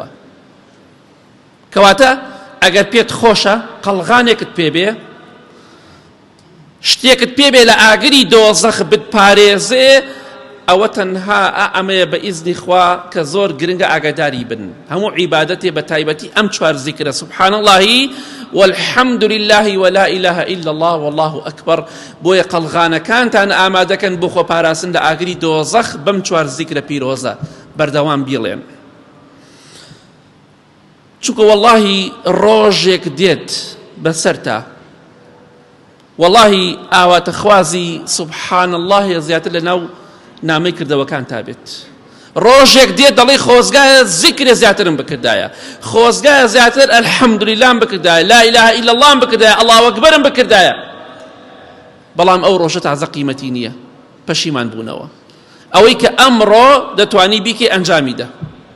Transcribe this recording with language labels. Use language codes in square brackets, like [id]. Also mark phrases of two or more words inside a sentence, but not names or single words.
[ckb] کەواتە ئەگەر پێت خۆشە قەڵغانێکت پێبێ، شتێکت پێبێ لە ئاگری دۆزەخ بتپارێزێ، ئەوە تەنها ئەمەیە بە ئیزنی خوا کە زۆر گرنگە ئاگاداری بن. هەموو عیبادەتێ بە تایبەتی ئەم چوار زیکرە [ar] سبحان الله والحمد لله ولا إله إلا الله والله أكبر [ckb] بۆیە قەڵغانەکانتان ئامادەکەن بۆ خۆپاراستن لە ئاگری دۆزەخ بەم چوار زیکرە پیرۆزە بەردەوام بیڵێن. چونکە واللهی ڕۆژێک دێت بەسەرتا، واللهی ئاواتە خوازی [ar] سبحان الله [ckb] زیاتر لە ناو نامەی کردەوەکان تا بێت. ڕۆژێک دێت دەڵێ خۆزگایە زیکرە زیاترم بکردایە، خۆزگایە زیاتر ئەلحەمدولیللام بکردایە، [ar] لا إله إلا الله [ckb] بکردایە، [ar] ئەڵڵاهو ئەکبەرم [ckb] بکردایە. بەڵام ئەو ڕۆژە تازە قیمەتی نییە، پەشیمان بوونەوە. ئەوەی کە ئەمڕۆ دەتوانی بیکەی ئەنجامی دە.